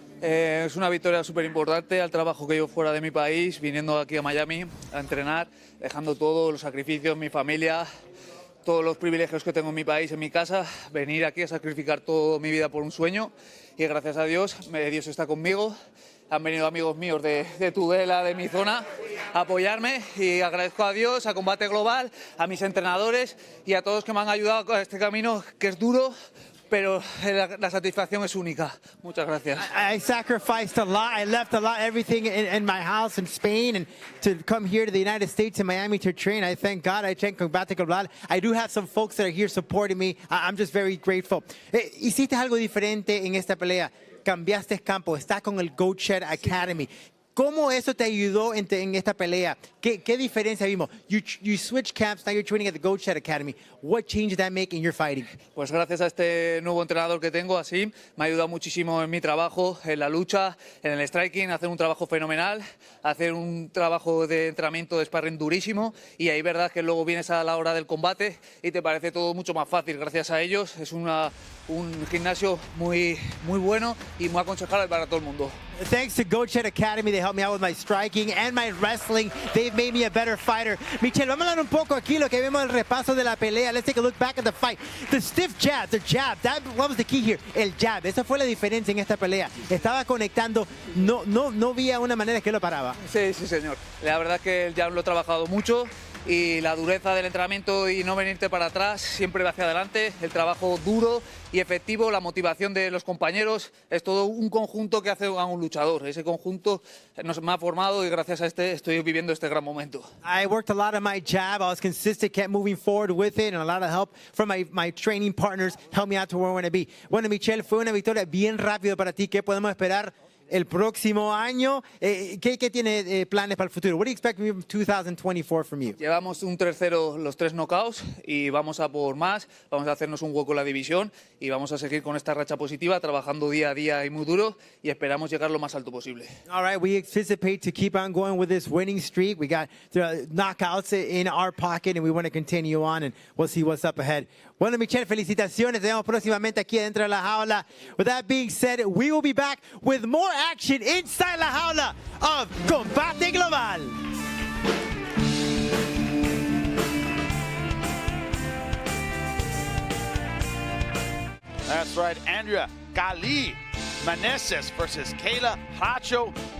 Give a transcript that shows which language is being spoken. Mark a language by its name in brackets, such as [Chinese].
[Spanish] Es una victoria súper importante al trabajo que yo fuera de mi país, viniendo aquí a Miami a entrenar, dejando todos los sacrificios, mi familia, todos los privilegios que tengo en mi país, en mi casa, venir aquí a sacrificar toda mi vida por un sueño y gracias a Dios, Dios está conmigo. Han venido amigos míos de Tudela, de mi zona, a apoyarme y agradezco a Dios, a Combate Global, a mis entrenadores y a todos que me han ayudado a este camino que es duro, pero la satisfacción es única. Muchas gracias. [English] I sacrificed a lot. I left a lot, everything in my house in Spain, and to come here to the United States in Miami to train. I thank God. I thank Combate Global. I do have some folks that are here supporting me. I'm just very grateful. [Spanish] Hiciste algo diferente en esta pelea. Cambiaste campo. Estás con el Goat Shed Academy. ¿Cómo eso te ayudó en esta pelea? ¿Qué diferencia vimos? [English] You switched camps, now you're training at the Goat Shed Academy. What change did that make in your fighting? [Spanish] Pues gracias a este nuevo entrenador que tengo, así, me ha ayudado muchísimo en mi trabajo, en la lucha, en el striking, hacer un trabajo fenomenal, hacer un trabajo de entrenamiento de sparring durísimo y ahí verdad que luego vienes a la hora del combate y te parece todo mucho más fácil gracias a ellos. Es un gimnasio muy bueno y muy aconsejable para todo el mundo. [English] Thanks to Goat Shed Academy, they helped me out with my striking and my wrestling. They've made me a better fighter. [Spanish] Michel, vamos a hablar un poco aquí lo que vemos el repaso de la pelea. [English] Let's take a look back at the fight. The stiff jab, the jab, that was the key here. [Spanish] El jab, esa fue la diferencia en esta pelea. Estaba conectando, no había una manera que lo paraba. Sí, señor. La verdad que el jab lo he trabajado mucho y la dureza del entrenamiento y no venirte para atrás, siempre va hacia adelante, el trabajo duro y efectivo, la motivación de los compañeros, es todo un conjunto que hace a un luchador. Ese conjunto me ha formado y gracias a estoy viviendo este gran momento. [English] I worked a lot on my jab, I was consistent, kept moving forward with it, and a lot of help from my training partners helped me out to where I want to be. [Spanish] Bueno, Michel, fue una victoria bien rápido para ti. ¿Qué podemos esperar el próximo año? ¿Qué tiene planes para el futuro? [English] What do you expect from 2024 from you? [Spanish] Llevamos un 3-0 los 3 knockouts y vamos a por más, vamos a hacernos un hueco en la división y vamos a seguir con esta racha positiva, trabajando día a día y muy duro y esperamos llegar lo más alto posible. [English] All right, we anticipate to keep on going with this winning streak. We got the knockouts in our pocket and we want to continue on and we'll see what's up ahead. [Spanish] Bueno, Michel, felicitaciones. Te vemos próximamente aquí dentro de la jaula. [English] With that being said, we will be back with more action inside la jaula of Combate Global. That's right, Andrea, Manesses versus Kayla, Hracho.